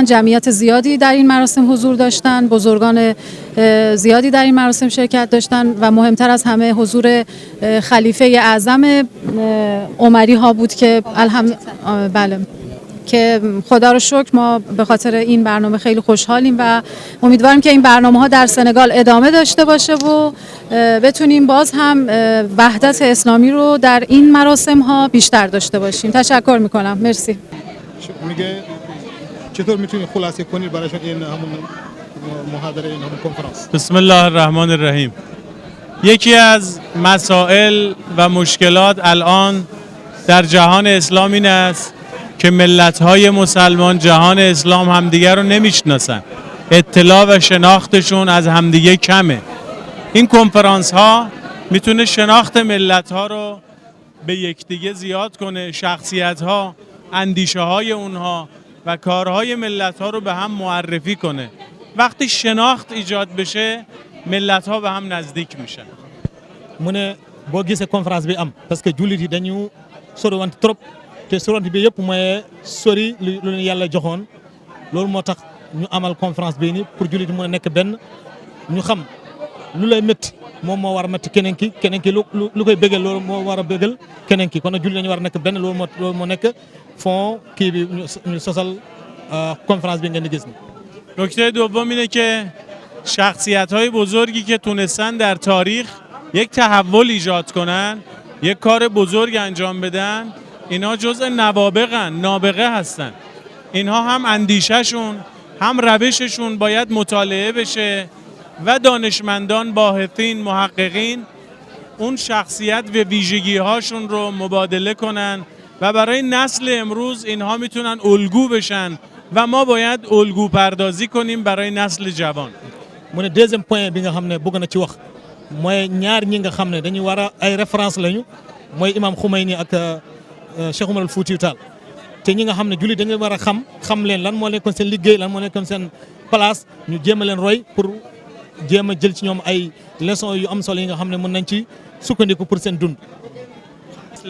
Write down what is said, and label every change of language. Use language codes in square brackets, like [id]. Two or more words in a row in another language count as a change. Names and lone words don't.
[fa] جمعیت زیادی در این مراسم حضور داشتند، بزرگان زیادی در این مراسم شرکت داشتند و مهمتر از همه حضور خلیفه اعظم عمری ها بود که بله که خدا رو شکر ما به خاطر این برنامه خیلی خوشحالیم و امیدواریم که این برنامه ها در سنگال ادامه داشته باشه و بتونیم باز هم وحدت اسلامی رو در این مراسم ها بیشتر داشته باشیم. تشکر میکنم. مرسی. میگه چطور میتونید خلاصه کنید براشون این همون محاضره این همون کنفرانس؟ [ar] بسم الله الرحمن الرحیم. [fa] یکی از مسائل و مشکلات الان در جهان اسلام این است که ملت‌های مسلمان جهان اسلام همدیگر رو نمیشناسن. اطلاع و شناختشون از همدیگه کمه. این کنفرانس ها میتونه شناخت ملت‌ها رو به یکدیگه زیاد کنه، شخصیت ها، اندیشه های اونها و کارهای ملت‌ها رو به هم معرفی کنه. وقتی شناخت ایجاد بشه ملت‌ها به هم نزدیک میشن. [wo] mu ne boo gisee conférence bi am [fr] parce que [wo] jullit yi dañu soriwante trop te soriwante bi yëpp mooy sori lu leen yàlla joxoon loolu moo tax ñu amal conférence bii nii pour jullit yi mën a nekk benn ñu xam lu lay métti moom moo war a métti keneen ki lu koy bëggal loolu moo war a bëggal keneen ki kon nag jullit dañu war a nekk benn loolu moo nekk fond kii bi ñu sosal conférence bi ngeen di gis ni. [fa] نکته دوم اینه که شخصیت‌های بزرگی که تونستن در تاریخ یک تحول ایجاد کنن، یک کار بزرگ انجام بدن، اینا جزء نابغه هستن. اینها هم اندیشهشون هم روششون باید مطالعه بشه و دانشمندان، باحثین، محققین اون شخصیت و ویژگی هاشون رو مبادله کنن و برای نسل امروز اینها میتونن الگو بشن و ما باید الگو پردازی کنیم برای نسل جوان. [wo] mu ne [fr] deuxième point [wo] bi nga xam ne bëgg na ci wax mooy ñaar ñi nga xam ne dañuy war a ay référence lañu mooy imam Khomeini ak Cheikh Omar Foutiyou Tall te ñi nga xam ne jullit dañu war a xam leen lan moo nekkoon seen liggéey lan moo nekkoon seen place ñu jéem a leen roy pour jéem a jël ci ñoom ay leçons yu am solo yi nga xam ne mën nañ ci sukkandiku pour seen dund.